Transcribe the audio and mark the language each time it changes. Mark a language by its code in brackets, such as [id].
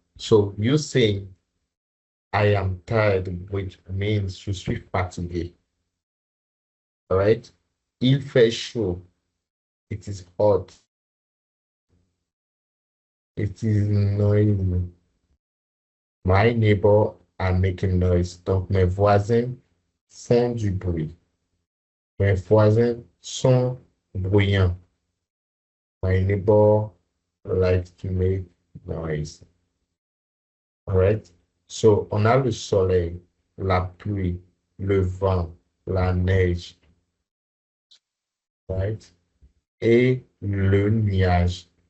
[en] So you saying I am tired, which means [fr] je suis fatigué. [en] All right. [fr] Il fait chaud. [en] It is hot. It is noisy. My neighbor are making noise. [fr] Donc, mes voisins font du bruit. Mes voisins sont bruyants. [en] My neighbor likes to make noise. All right. [fr] So, on a le soleil, la pluie, le vent, la neige. Right. Et le nuage.